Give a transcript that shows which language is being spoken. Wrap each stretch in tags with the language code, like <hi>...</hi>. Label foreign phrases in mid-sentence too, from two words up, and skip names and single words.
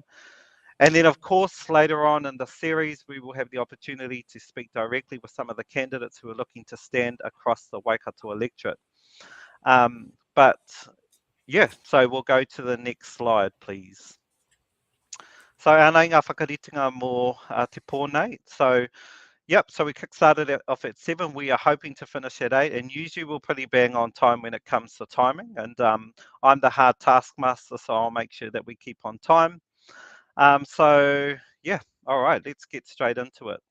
<en>And then, of course, later on in the series, we will have the opportunity to speak directly with some of the candidates who are looking to stand across the Waikato electorate. But yeah, so we'll go to the next slide, please.</en> <mi>So anei ngā whakaritinga mō te pōnei.</mi> <en>So yep, so we kick-started off at 7. We are hoping to finish at 8, and usually we're pretty bang on time when it comes to timing. And I'm the hard taskmaster, so I'll make sure that we keep on time. So yeah, all right, let's get straight into it.</en>